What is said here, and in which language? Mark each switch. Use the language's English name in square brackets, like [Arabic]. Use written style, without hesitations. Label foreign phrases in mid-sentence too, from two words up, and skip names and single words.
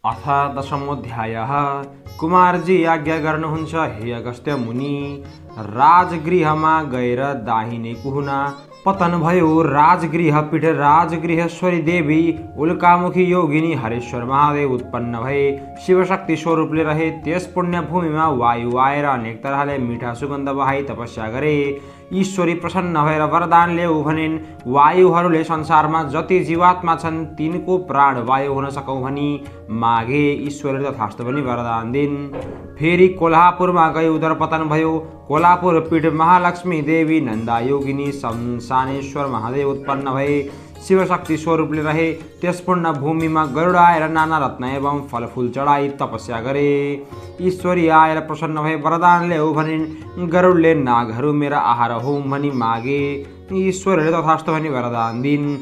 [Sanskrit] अथ दशमोऽध्यायः। [Nepali] कुमारजी आज्ञा गर्नुहुन्छ हे अगस्त्य मुनि। राजगृहमा गएर दाहिने कुहुना पतन भयो। राजगृह पीठ राजगृहेश्वरी देवी उल्कामुखी योगिनी हरेश्वर महादेव उत्पन्न भए शिवशक्ति स्वरूपले रहे। त्यस पुण्य भूमिमा वायु आएर अनेक तरहले मिठा सुगन्ध बहाई तपस्या गरे। ईश्वरी प्रसन्न भएर वरदान ल्याऊ भनिन्। वायुहरूले संसारमा जति जीवात्मा छन् तिनको प्राण वायु हुन सकौँ भनी मागे। ईश्वरले तथास्तु भनी वरदान दिन्। फेरि कोल्हापुरमा गई उदर पतन भयो। कोल्हापुर पीठ महालक्ष्मी देवी नन्दा योगिनी शमशानेश्वर महादेव उत्पन्न भए शिवशक्ति स्वरूपले रहे। त्यस पुण्य भूमिमा गरुड आएर नाना रत्न एवं फलफूल चढाई तपस्या गरे। ईश्वरी आएर प्रसन्न भए वरदान ल्याऊ भनिन्। गरुडले नागहरू मेरा आहार होम भनी मागे। ईश्वरले तथास्तु भनी वरदान दिन्।